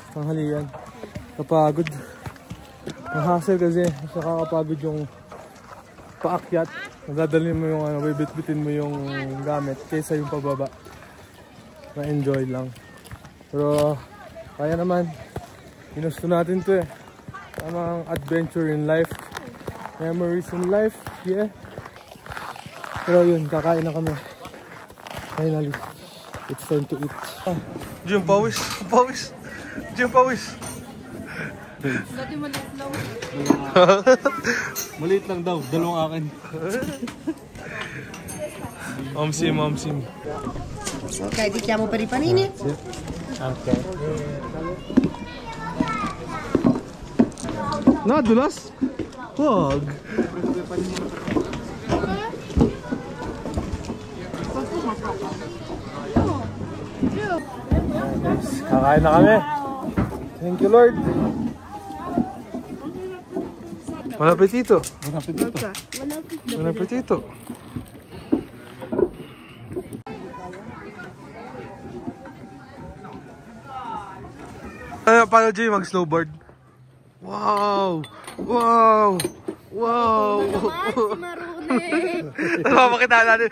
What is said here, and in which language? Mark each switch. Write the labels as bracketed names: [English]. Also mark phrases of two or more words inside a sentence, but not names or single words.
[Filipino] Tanghalian. Kapagod. Ang hassle kasi. Nakakapagod yung paakyat. Nadadalhin mo yung ano, bibit-bitin mo yung gamit kaysa yung pababa. Na-enjoy lang. Pero kaya naman. Ginusto natin to eh. Tamang [English] adventure in life. Memories in life. Yeah. [Filipino] Pero yun, kakain na kami. [English] Finally. It's time to eat. [Filipino] Jim, pawis. Pawis. Jim, pawis. Dati maliit lang. Maliit lang daw, dalawang akin. Omsim. [Italian] Ok, ti chiamo per i panini? [Filipino] Okay. Nadulas? Wag. Kakain na kami. [English] Thank you, Lord. [Italian] Bon appetito. Bon appetito. [Filipino] Paano, Jay, mag-snowboard? Wow! Wow! Wow! Mapapakita natin.